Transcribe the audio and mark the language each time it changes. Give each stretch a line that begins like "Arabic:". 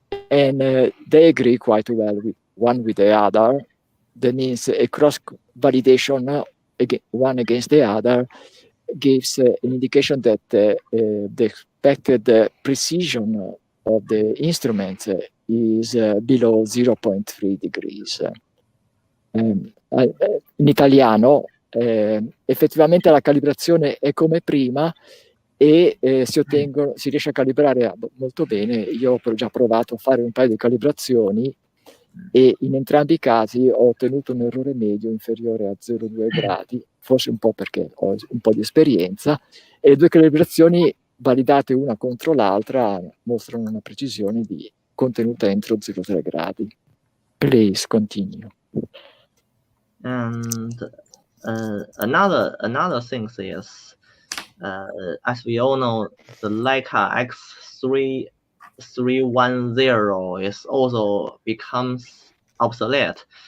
English: And they agree quite well one with the other. That means a cross validation one against the other gives an indication that the expected precision of the instruments is below 0.3 degrees.
Italian: In italiano, effettivamente la calibrazione è come prima e si riesce a calibrare molto bene. Io ho già provato a fare un paio di calibrazioni e in entrambi i casi ho ottenuto un errore medio inferiore a 0,2 gradi, forse un po' perché ho un po' di esperienza, e le due calibrazioni validate una contro l'altra mostrano una precisione di contenuta entro 0,3 gradi.
English: Please continue. And another thing is, as we all know, the Leica X310 is also becomes obsolete,